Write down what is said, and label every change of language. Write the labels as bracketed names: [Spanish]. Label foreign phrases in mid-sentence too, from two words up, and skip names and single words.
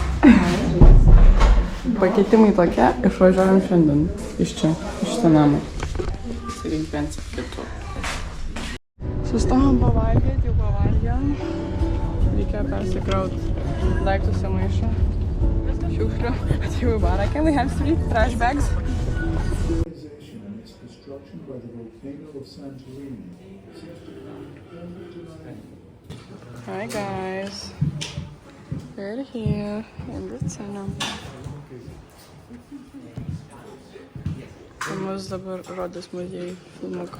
[Lithuanian] Pakeitimai tokie, išvažiuojam šiandien. Iš čia, iš šitą namą. Sirink pensį kitų. Sustojom pavalgyti, jau pavalgėm. Reikėjo persikraut daiktus į maišą. Šiukšlių. Atėjau į barą. [English] Can we have 3 trash bags? Hi guys. We're here in the tunnel. [Lithuanian] Mus dabar rodys muziejai filmuką.